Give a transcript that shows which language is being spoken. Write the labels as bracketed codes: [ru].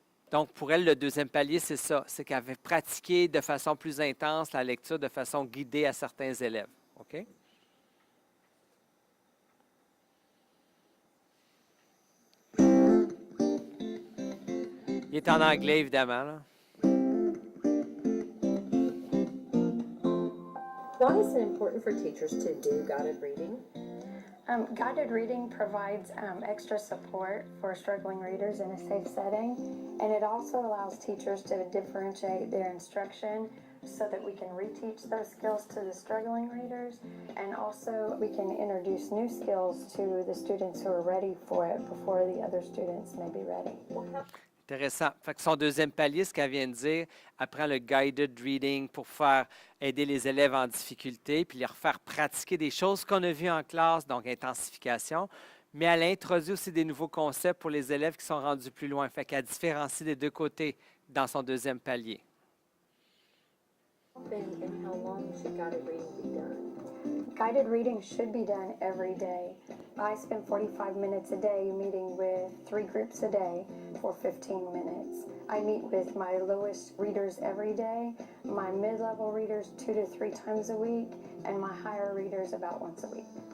[fr] Donc, pour elle, le deuxième palier, c'est ça. C'est qu'elle avait pratiqué de façon plus intense la lecture de façon guidée à certains élèves. OK? Il est en anglais, évidemment, là. [en] Why is it important for teachers to do guided reading? Guided reading provides extra support for struggling readers in a safe setting, and it also allows teachers to differentiate their instruction so that we can reteach those skills to the struggling readers, and also we can introduce new skills to the students who are ready for it before the other students may be ready. [fr] Intéressant. Fait que son deuxième palier, ce qu'elle vient de dire, elle prend le guided reading pour faire aider les élèves en difficulté, puis leur faire pratiquer des choses qu'on a vues en classe, donc intensification, mais elle introduit aussi des nouveaux concepts pour les élèves qui sont rendus plus loin. Fait qu'elle différencie des deux côtés dans son deuxième palier. [en] Often and how long should guided reading be done? Guided reading should be done every day. I spend 45 minutes a day meeting with 3 groups a day for 15 minutes. I meet with my lowest readers every day, my mid-level readers 2 to 3 times a week, and my higher readers about once a week.